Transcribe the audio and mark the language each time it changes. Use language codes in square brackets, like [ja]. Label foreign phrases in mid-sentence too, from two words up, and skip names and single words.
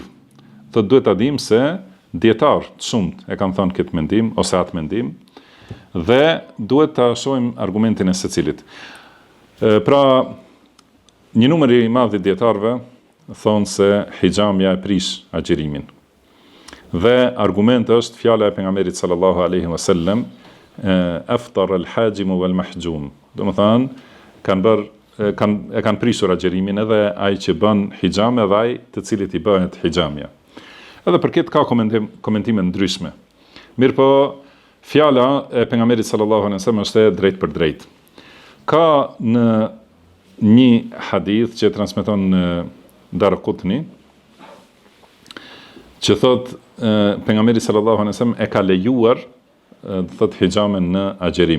[sq] Thotë duhet ta dimë se dietar të shumt e kanë thënë këtë mendim ose atë mendim dhe duhet ta shohim argumentin e secilit. Pra, një numër i madh i dietarëve thonë se hijamja e prish agjërimin. Dhe argument është fjala e pejgamberit [ar] صلى الله عليه وسلم، أفطر الحاجم والمحجوم. [sq] Domethënë, kanë prishur agjërimin edhe ai që bën hijame dhe ai të cilit i bëhet hijamja. Edhe për këtë ka komentime ndryshme. Mirë po, fjala e pejgamberit [ar] صلى الله عليه وسلم [sq] është e drejtë për drejtë. Ka në një hadith që transmeton Daraqutni, që thot pejgamberi [ar] صلى الله عليه وسلم [sq] e ka lejuar thot hijamen në agjerim.